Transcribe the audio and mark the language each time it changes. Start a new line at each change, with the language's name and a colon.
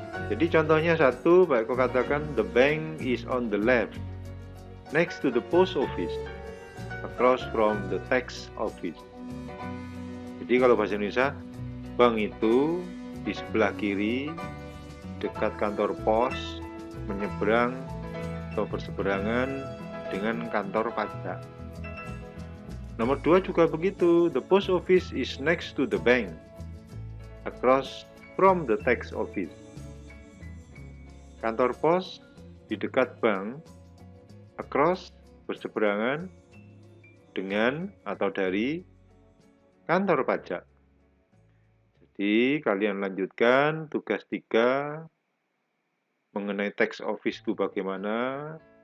Indonesian: Jadi contohnya 1, Pak Eko katakan
English: the bank is on the left next to the post office across from the tax office.
Indonesian: Jadi kalau bahasa Indonesia, bank itu di sebelah kiri dekat kantor pos, menyeberang atau berseberangan dengan kantor pajak. Nomor 2 juga begitu,
English: the post office is next to the bank across from the tax office.
Indonesian: Kantor pos di dekat bank,
English: across,
Indonesian: berseberangan dengan atau dari kantor pajak. Jadi kalian lanjutkan tugas 3 mengenai tax office itu bagaimana.